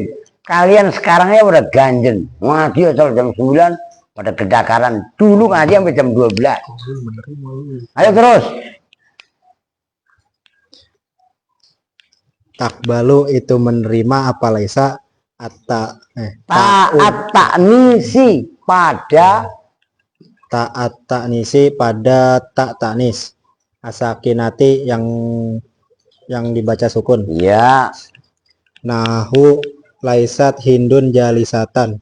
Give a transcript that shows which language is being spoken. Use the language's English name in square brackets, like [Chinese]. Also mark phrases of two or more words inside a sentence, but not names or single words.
[Indonesian] Kalian sekarangnya udah ganjen. Ngaji asal jam 9 pada kedakaran. Dulu ngaji sampai jam 12. Ayo terus. Takbalu itu menerima apa laisa ta'nisi pada ta'nisi pada [Arabic] تاء التأنيث الساكنة [Indonesian] yang dibaca sukun. Iya. [Arabic] نحو ليست هند جالسة.